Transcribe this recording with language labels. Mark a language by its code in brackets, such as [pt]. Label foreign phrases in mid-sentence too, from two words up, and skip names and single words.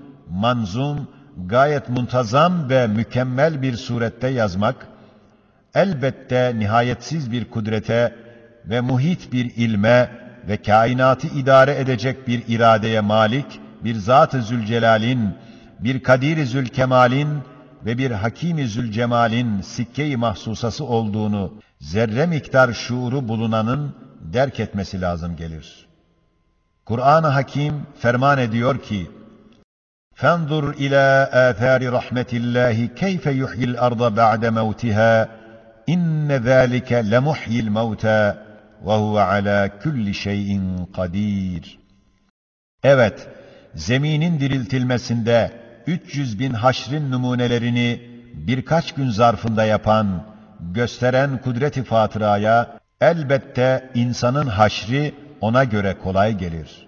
[tr] manzum, gayet muntazam ve mükemmel bir surette yazmak, elbette nihayetsiz bir kudrete ve muhit bir ilme ve kainatı idare edecek bir iradeye malik, bir Zat-ı Zülcelal'in, bir Kadir-i Zülkemal'in ve bir Hakim-i Zülcemal'in sikke-i mahsusası olduğunu zerre miktar şuuru bulunanın derk etmesi lazım gelir. Kur'an-ı Hakim ferman ediyor ki, [ar] فَانْظُرْ إِلَى آثَارِ رَحْمَةِ اللّٰهِ كَيْفَ يُحْيِي الْأَرْضَ بَعْدَ مَوْتِهَا اِنَّ ذَٰلِكَ لَمُحْيِي الْمَوْتَى وَهُوَ عَلَى كُلِّ شَيْءٍ قَدِيرٌ. [tr] Evet, zeminin diriltilmesinde 300 bin haşrin numunelerini birkaç gün zarfında yapan, gösteren kudret-i fatıraya elbette insanın haşri ona göre kolay gelir.